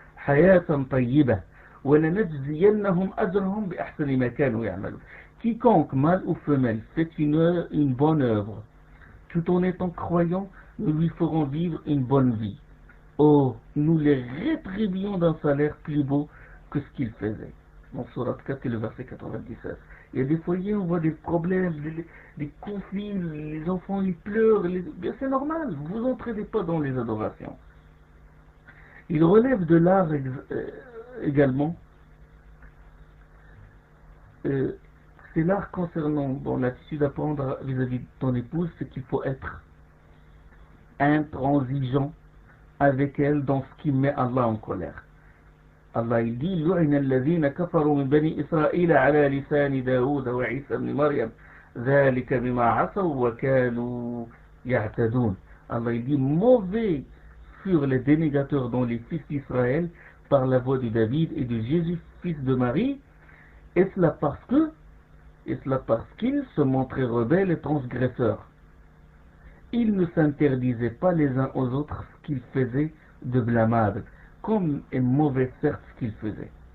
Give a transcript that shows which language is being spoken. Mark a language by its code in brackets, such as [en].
[ar] حياة طيبة ولنجزينهم أجرهم بأحسن ما كانوا يعملون. [fr] Quiconque, mâle ou femelle, fait une bonne œuvre, tout en étant croyant, nous lui ferons vivre une bonne vie. Oh, nous les rétribuons d'un salaire plus beau que ce qu'ils faisaient. Dans Surat 4 et le verset 97. Il y a des foyers où on voit des problèmes, des conflits, les enfants ils pleurent, bien c'est normal, vous entraînez pas dans les adorations. Il relève de l'art également, c'est l'art concernant dans l'attitude à prendre vis-à-vis de ton épouse, c'est qu'il faut être intransigeant avec elle dans ce qui met Allah en colère. [ar] Allah [fr] il dit [ar] لعن الذين كفروا من بني إسرائيل على لسان داود وعيسى بن مريم ذلك بما عصوا وكانوا يعتدون. [fr] Allah il dit mauvais furent les dénégateurs dans les fils d'Israël par la voix de David et de Jésus fils de Marie, et cela parce qu'ils se montraient rebelles et transgresseurs. Ils ne s'interdisaient pas les uns aux autres ce qu'ils faisaient de blâmable, comme est mauvais certes ce qu'ils faisaient.